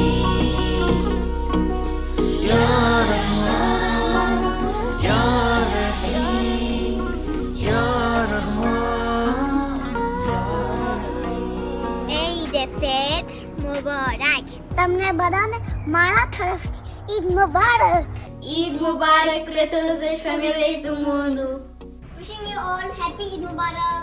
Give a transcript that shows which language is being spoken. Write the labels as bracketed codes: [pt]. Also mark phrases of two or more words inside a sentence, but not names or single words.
[ar] يا رحمن، يا رحيم، يا رحمن، يا رحيم. [ur] عید فطر مبارک. [gu] તમને બધાને મારા તરફથી ઈદ મુબારક. [pt] Eid Mubarak para todas as famílias do mundo. [en] Wishing you all happy Eid Mubarak.